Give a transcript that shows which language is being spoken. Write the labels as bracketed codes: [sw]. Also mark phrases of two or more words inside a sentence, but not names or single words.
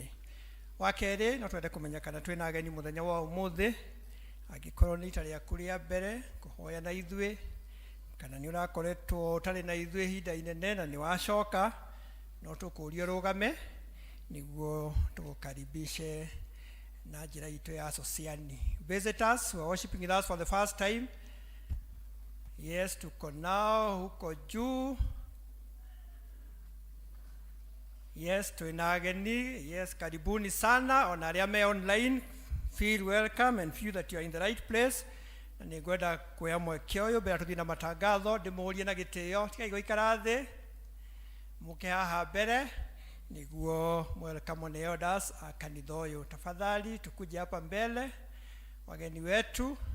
[ki] Wa kerĩ no twende kũmenya kana twĩna ageni mũthenya wa ũmũthĩ, angĩkorwo nĩ ita rĩaku rĩa mbere kũhoya na ithuĩ, kana nĩ ũrakoretwo ũtarĩ na ithuĩ ihinda inene na nĩ wacoka, no tũkũũrio rũgame nĩguo tũgũkaribishe na njĩra itũ ya sociani. [en] Visitors who are worshiping with us for the first time, yes, [sw] tuko nao huko juu. [ki] Yes, twina ageni. [sw] Yes, karibuni sana. [ki] Ona arĩa me [en] online, feel welcome and feel that you are in the right place. [ki] Na nĩ ngwenda kuoya mweke ũyũ mbere tũthiĩ na matangatho, ndĩmũũrie na gĩtĩo tigai gũikara thĩ, mũke haha mbere niguo [en] welcome the elders [ki] a kanitha ũyũ. [sw] Tafadhali tukuje hapa mbele wageni wetu.